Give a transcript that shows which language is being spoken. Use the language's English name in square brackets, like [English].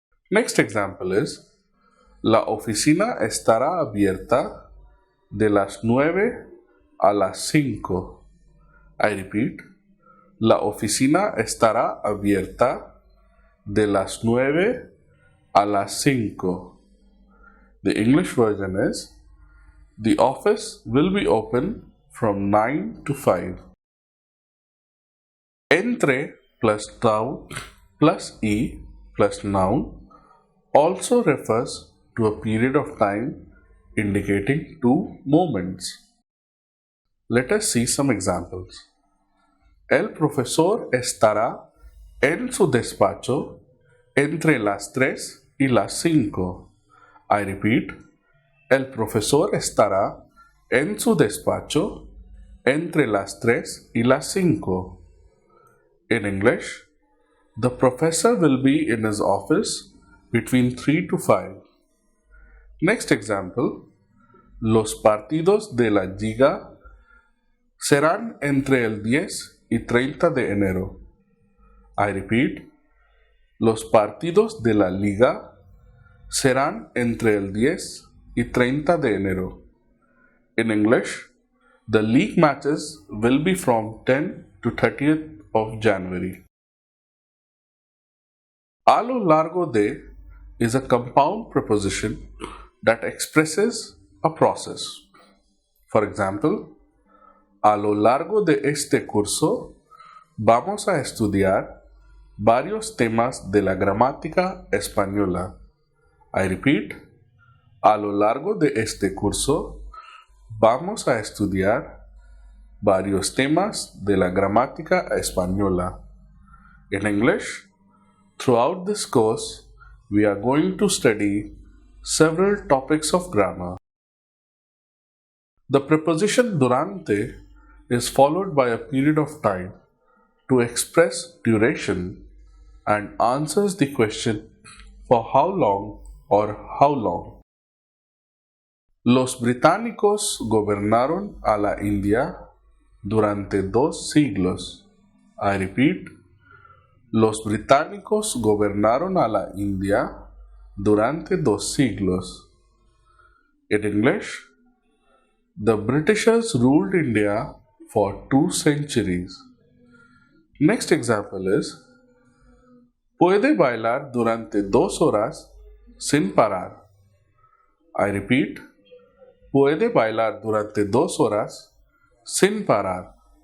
[English] Next example is, [Spanish] la oficina estará abierta de las 9 a las 5. [English] I repeat, [Spanish] la oficina estará abierta de las 9 a las 5. [English] The English version is, the office will be open from 9 to 5. Entre plus noun plus e plus noun also refers to a period of time indicating 2 moments. Let us see some examples. [Spanish] El profesor estará en su despacho entre las 3 y las 5. [English] I repeat, [Spanish] el profesor estará en su despacho entre las 3 y las 5. [English] In English, the professor will be in his office between 3 to 5. Next example, [Spanish] los partidos de la Liga serán entre el 10 y 30 de enero. [English] I repeat, [Spanish] los partidos de la Liga serán entre el 10 y 30 de enero. [English] In English, the league matches will be from 10 to 30th of January. A lo largo de is a compound preposition that expresses a process. For example, [Spanish] a lo largo de este curso vamos a estudiar varios temas de la gramática española. [English] I repeat, [Spanish] a lo largo de este curso vamos a estudiar varios temas de la gramática española. [English] In English, throughout this course, we are going to study several topics of grammar. The preposition durante is followed by a period of time to express duration and answers the question for how long or how long. [Spanish] Los británicos gobernaron a la India durante 2 siglos. [English] I repeat, [Spanish] los británicos gobernaron a la India durante 2 siglos. [English] In English, the Britishers ruled India for 2 centuries. Next example is, [Spanish] puede bailar durante 2 horas sin parar. [English] I repeat, [Spanish] puede bailar durante 2 horas sin parar.